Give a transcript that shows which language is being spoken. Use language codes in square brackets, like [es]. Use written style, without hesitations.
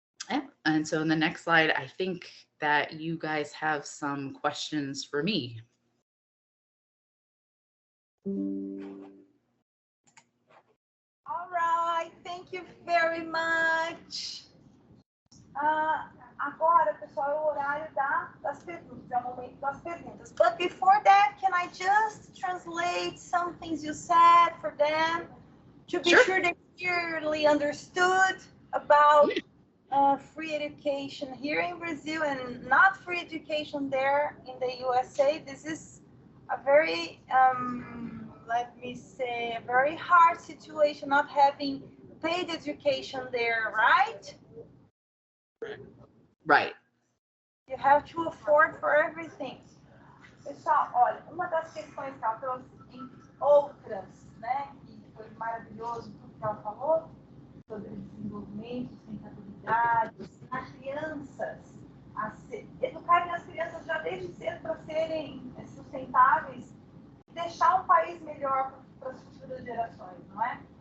[en] Yeah. And so in the next slide, I think that you guys have some questions for me. All right, thank you very much. [pt] Agora, pessoal, é o horário das perguntas, é o momento das perguntas. [en] But before that, can I just translate some things you said for them to be sure they clearly understood about free education here in Brazil and not free education there in the USA. This is a very, let me say, a very hard situation not having paid education there, right? Right. You have to afford for everything. [pt] Pessoal, olha, uma das questões que ela trouxe em outras, né, que foi maravilhoso tudo que ela falou, sobre desenvolvimento, sustentabilidade, ensinar crianças, educarem as crianças já desde cedo para serem sustentáveis e deixar um país melhor para as futuras gerações, não é?